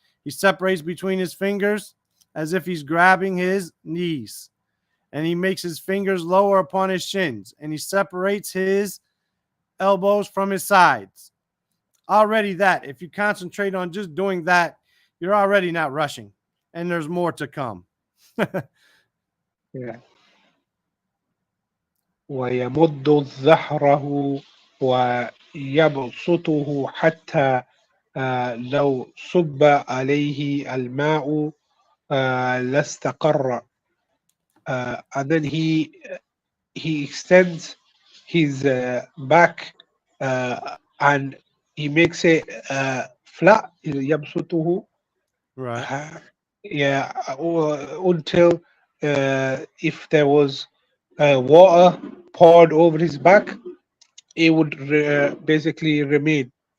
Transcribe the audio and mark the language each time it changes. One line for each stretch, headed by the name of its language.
English: He separates between his fingers as if he's grabbing his knees, and he makes his fingers lower upon his shins, and he separates his elbows from his sides. Already, that, if you concentrate on just doing that, you're already not rushing, and there's more to come. Yeah.
Arabic: ويمد ظهره ويبسطه حتى لو صب عليه الماء لاستقر.
English: And then he extends his back and he makes it flat.
Arabic: يبسطه
English: Right. yeah, until if there was water poured over his back, it would basically remain.